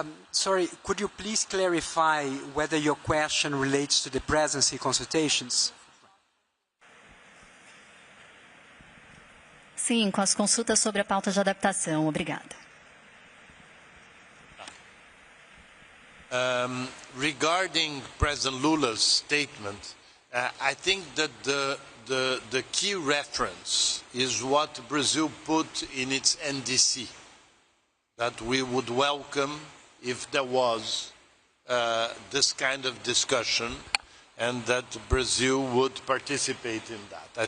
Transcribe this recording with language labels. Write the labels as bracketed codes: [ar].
[en] Sorry, could you please clarify whether your question relates to the presidency consultations? [pt] Sim, com as consultas sobre a pauta de adaptação. Obrigada. [en] Regarding President Lula's statement, I think that the key reference is what Brazil put in its NDC, that we would welcome if there was this kind of discussion and that Brazil would participate in that.